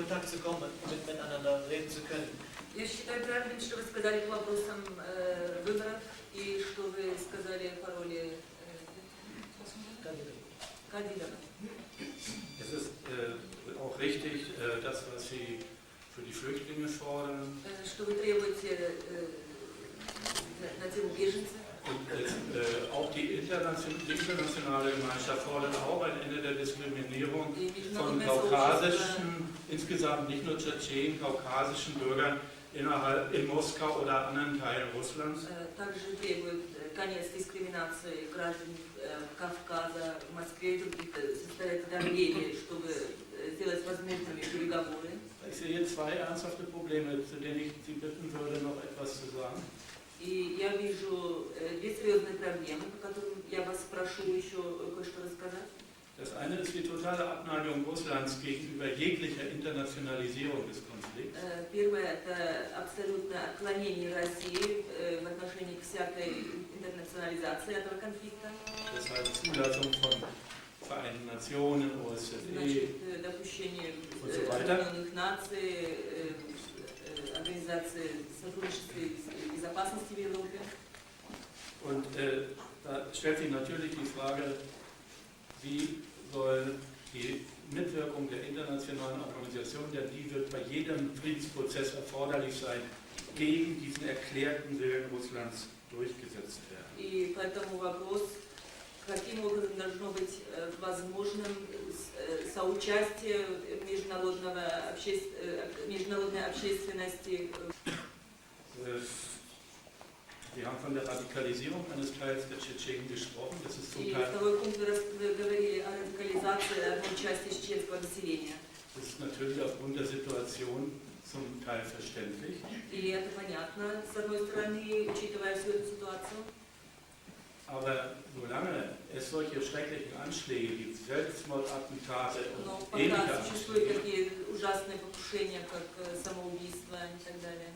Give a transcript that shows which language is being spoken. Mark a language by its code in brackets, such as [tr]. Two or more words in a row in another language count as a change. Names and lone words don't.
[de] zusammenzukommen und miteinander reden zu können. [ru] Я считаю правильным, что вы сказали по вопросам выборов и что вы сказали по роли Кадирова. [de] Es ist auch richtig, das, was Sie für die Flüchtlinge fordern. [ru] Что вы требуете на тему беженцев. [de] Und auch die internationale Gemeinschaft fordert auch ein Ende der Diskriminierung von kaukasischen, insgesamt nicht nur Tschetschenen, kaukasischen Bürgern in Moskau oder anderen Teilen Russlands. [ru] Также требует конец дискриминации граждан Кавказа, в Москве и других, составить давление, чтобы сделать возможными переговоры. [de] Ich sehe zwei ernsthafte Probleme, zu denen ich Sie bitten würde, noch etwas zu sagen. [ru] И я вижу две серьезные проблемы, по которым я вас прошу еще кое-что рассказать. [de] Das eine ist die totale Abneigung Russlands gegenüber jeglicher Internationalisierung des Konflikts. [ru] Первое – это абсолютное отклонение России в отношении всякой интернационализации этого конфликта. [de] Das heißt Zulassung von Vereinten Nationen, OSZE [ru] допущение [de] und so weiter. [ru] Объединенных Наций, Организации сотрудничества и безопасности в Европе. [de] Und da stellt sich natürlich die Frage, wie soll die Mitwirkung der internationalen Organisation, denn die wird bei jedem Friedensprozess erforderlich sein, gegen diesen erklärten Willen Russlands durchgesetzt werden. [ru] И поэтому вопрос, каким образом должно быть возможным соучастие международной общественности. [de] Wir haben von der Radikalisierung eines Teils der Tschetschenen gesprochen. Das ist zum [ru] И [de] Teil. [ru] второй пункт, вы говорили о радикализации одной части чеченского населения. [de] Das ist natürlich aufgrund der Situation zum Teil verständlich. [ru] И это понятно, с одной стороны, учитывая всю эту ситуацию. [de] Aber solange es solche schrecklichen Anschläge gibt, Selbstmordattentate und [ru] Но [de] ähnliche [ru] пока существуют [de] Anschläge, [ru] такие ужасные покушения, как самоубийство и так далее,